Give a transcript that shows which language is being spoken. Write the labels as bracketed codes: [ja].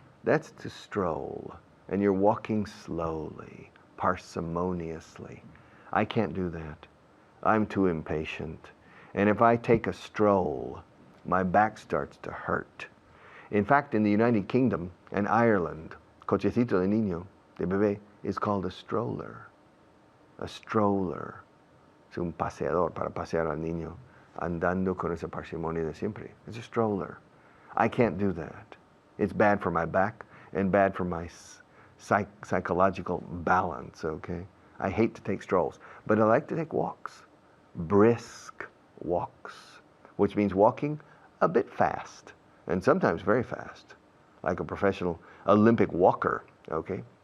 [en] That's to stroll. And you're walking slowly, parsimoniously. I can't do that. I'm too impatient. And if I take a stroll, my back starts to hurt. In fact, in the United Kingdom and Ireland, [es] cochecito de niño, de bebé, [en] is called a stroller. A stroller. [es] Es un paseador para pasear al niño, andando con esa parsimonia de siempre. [en] It's a stroller. I can't do that. It's bad for my back and bad for my psychological balance, okay? I hate to take strolls, but I like to take walks. Brisk walks, which means walking a bit fast, and sometimes very fast, like a professional Olympic walker, okay?